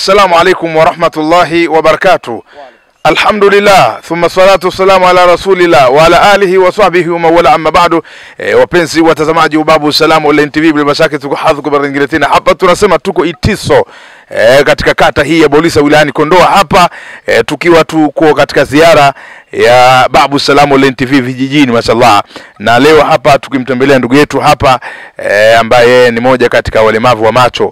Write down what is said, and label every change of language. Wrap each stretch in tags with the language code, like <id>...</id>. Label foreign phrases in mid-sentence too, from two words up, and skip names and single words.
<ar>السلام عليكم ورحمة الله وبركاته. الحمد لله ثم الصلاة والسلام على رسول الله وعلى آله وصحبه ومولا أما بعد.</ar> <sw>wapenzi watazamaji Babu Salam Online TV, bila shaka tuko hadhi kwa Ingereza hapa. Tunasema tuko Itiso katika kata hii ya Bolisa wilayani Kondoa hapa, tukiwa tuko katika ziara ya Babu Salam Online TV vijijini mashallah. Na leo hapa tukimtembelea ndugu yetu hapa ambaye ni moja katika walemavu wa macho.</sw>